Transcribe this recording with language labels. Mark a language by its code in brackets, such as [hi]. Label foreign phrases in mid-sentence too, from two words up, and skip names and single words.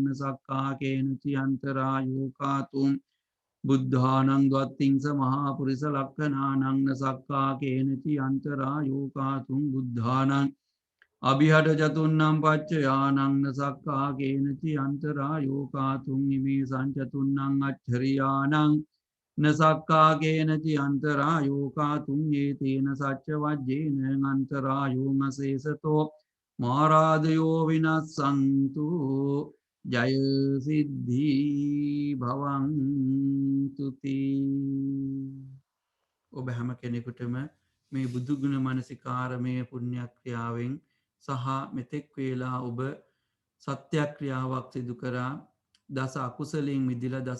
[pi] සක්කාකේනචි අන්තරායෝකාතුම් බුද්ධානං දවත්තිංස මහාපුරිස ලක්කනානංන සක්කාකේනචි අන්තරායෝකාතුම් බුද්ධානං අභිහට චතුන්නම් පච්චයානංන සක්කාකේනචි අන්තරායෝකාතුම් ඉමේ සංචතුන්නං අච්චරියානං නසක්කාගේනචි අන්තරායෝකාතුන් ඒතේන සච්ච වජ්ජේන අන්තරායෝමසේසතෝ මාරාදයෝ විනස්සන්තු ජයසිද්ධී භවන්තුති [si] ඔබ හැම කෙනෙකුටම මේ බුදුගුණ මනසිකාරමය පුුණ්‍යක්‍රියාවෙන් සහ මෙතෙක් වේලා ඔබ සත්‍යක්‍රියාවක් සිදු කරා දස අකුසලයෙන් මිදිල දස